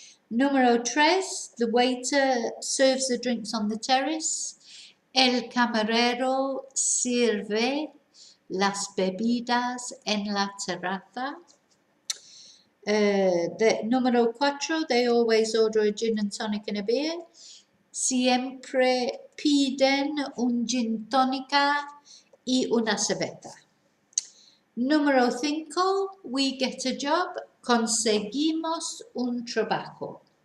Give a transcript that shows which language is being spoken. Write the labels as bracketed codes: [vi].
[es] Número 3, [en] the waiter serves the drinks on the terrace. [es] El camarero sirve las bebidas en la terraza. Número 4, [en] they always order a gin and tonic and a beer. [es] Siempre piden un gin tónica y una cerveza. Número 5, [en] we get a job, [es] conseguimos un trabajo.